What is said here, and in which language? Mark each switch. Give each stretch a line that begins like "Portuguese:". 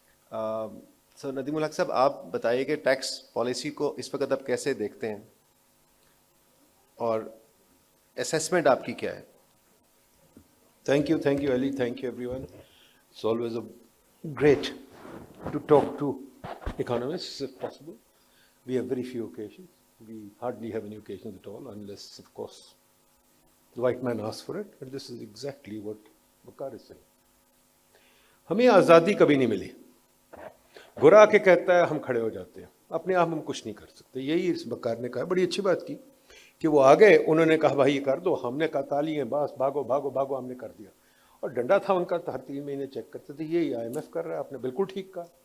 Urdu: So Nadeemul Haq صاحب, آپ بتائیے کہ ٹیکس پالیسی کو اس وقت آپ کیسے دیکھتے ہیں اور اسیسمنٹ آپ کی کیا ہے؟
English: Thank you, Ali. Thank you, everyone. It's always great to talk to economists, if possible. We have very few occasions. We hardly have any occasions at all, unless, of course, the white man asks for it. But this is exactly what Waqar is saying.
Urdu: ہمیں آزادی کبھی نہیں ملی. گرا کے کہتا ہے ہم کھڑے ہو جاتے ہیں, اپنے آپ ہم کچھ نہیں کر سکتے. یہی اس وقار نے کہا, بڑی اچھی بات کی کہ وہ آ گئے, انہوں نے کہا بھائی یہ کر دو, ہم نے کہا تالی ہیں بس, بھاگو بھاگو بھاگو, ہم نے کر دیا. اور ڈنڈا تھا ان کا, ہر 3 مہینے چیک کرتے تھے, یہ آئی ایم ایف کر رہا ہے, آپ نے بالکل ٹھیک کہا.